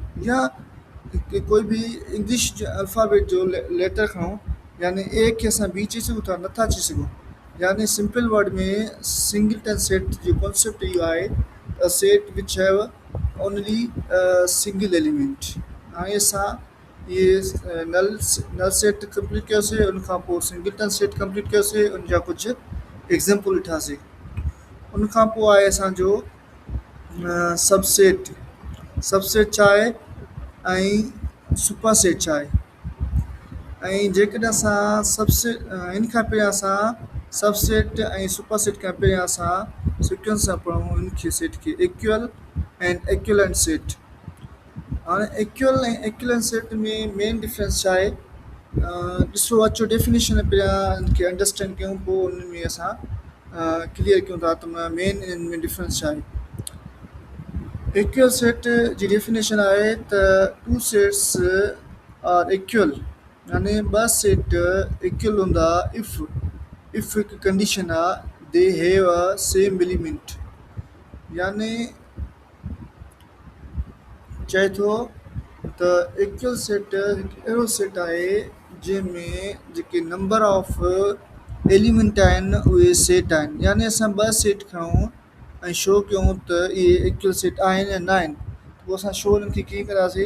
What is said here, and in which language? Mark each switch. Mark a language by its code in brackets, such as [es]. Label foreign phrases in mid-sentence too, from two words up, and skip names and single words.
[sd] या कोई बि इंग्लिश जे अल्फ़ाबेट जो लेटर खणूं यानी ए खे असां बी चई सघूं था नथा चई सघूं यानी [en] simple word [sd] में [en] singleton set [sd] जो कॉन्सेप्ट इहो आहे [en] a set which have only single element. [sd] हाणे असां इहे [en] null set [sd] कंप्लीट कयोसीं, उन खां पोइ [en] singleton set [sd] कंप्लीट कयोसीं, उन जा कुझु एग्ज़ाम्पल ॾिठासीं। उन खां पोइ आहे असांजो सबसेट। सबसेट छा आहे ऐं सुपरसेट छा आहे। ऐं जेकॾहिं असां इन खां पहिरियां असां सबसेट ऐं सुपरसेट खां पहिरियां असां सिक्वेंस सां पढ़ूं इनखे सेट खे [en] equal and equivalent set. [sd] हाणे इक्वल ऐं [en] equivalent set [sd] में [en] main difference [sd] छा आहे, ॾिसो अचो डेफिनेशन पहिरियां इनखे अंडरस्टैंड कयूं, पोइ उन में असां क्लियर कयूं था त [en] main in men difference [sd] छा आहे। [en] equal set [sd] जी डेफिनेशन आहे त [en] two sets are equal, [sd] यानी ॿ सेट इक्वल हूंदा इफ़ हिकु कंडीशन आहे [en] they have a same element. [sd] यानी चए थो त [en] equal set [sd] हिकु अहिड़ो सेट आहे जंहिंमें जेके [en] number of element [sd] आहिनि उहे सेट आहिनि। यानी असां ॿ सेट खणूं ऐं शो कयूं त इहे [en] equal set [sd] आहिनि या न आहिनि, पोइ असां शो उन्हनि खे कीअं कंदासीं।